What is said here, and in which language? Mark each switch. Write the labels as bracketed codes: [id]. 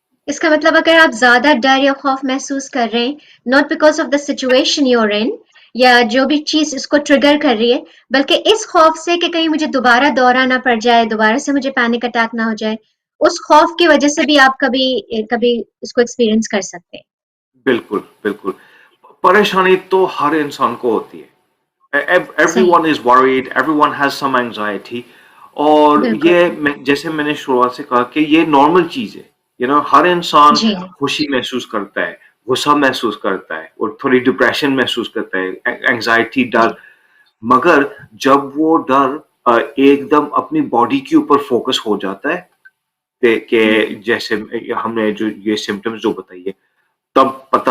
[ur] اس کا مطلب اگر آپ زیادہ ڈر یا خوف محسوس کر رہے ہیں [en] not because of the situation you're in [ur] یا جو بھی چیز اس کو ٹریگر کر رہی ہے، بلکہ اس خوف سے کہ کہیں مجھے دوبارہ دورہ نہ پڑ جائے، دوبارہ سے مجھے پینک اٹیک نہ ہو جائے، اس خوف کی وجہ سے بھی آپ کبھی اس کو ایکسپیرئنس کر سکتے ہیں. بالکل بالکل. پریشانی تو ہر انسان کو ہوتی ہے. صحیح. [en] Everyone is worried, everyone has some anxiety. [ur] اور بالکل. یہ جیسے میں نے شروعات سے کہا کہ یہ نارمل چیز ہے. ہر انسان جی. خوشی محسوس کرتا ہے، غصہ محسوس کرتا ہے اور تھوڑی ڈپریشن محسوس کرتا ہے، اینگزائٹی، ڈر. جی. مگر جب وہ ڈر ایک دم اپنی باڈی کے اوپر فوکس ہو جاتا ہے کہ جیسے ہم نے جو یہ سمٹمز جو بتائیے، تب پتہ